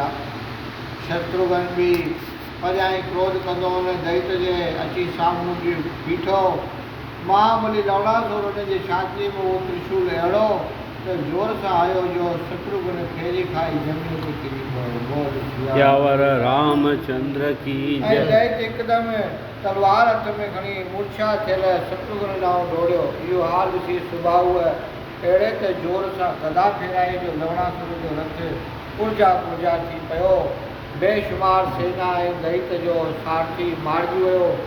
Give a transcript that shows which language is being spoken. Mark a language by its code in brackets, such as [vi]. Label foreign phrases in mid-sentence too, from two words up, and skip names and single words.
[sd] शत्रुघ्न बि परियां क्रोध कंदो हुन दैत जे अची साम्हूं बीठो। महाबली लवणासुर हुनजे छातीअ में उहो त्रिशूल अहिड़ो त जोर सां आयो जो शत्रुघ्न फेरी खाई ज़मीन ते किरी पियो। [hi] यावर रामचंद्र की [sd] ऐं दैत हिकदमि तलवार हथ में खणी मूर्छा थियल शत्रुघ्न ॾांहुं दौड़ियो। इहो हाल ॾिसी सुबाहु अहिड़े त जोर सां गदा फेराए जो लवणासुर जो रथ पुरजा पुरजा थी पियो। बेशुमार सेना ऐं दैत जो सारथी मारिजी वियो।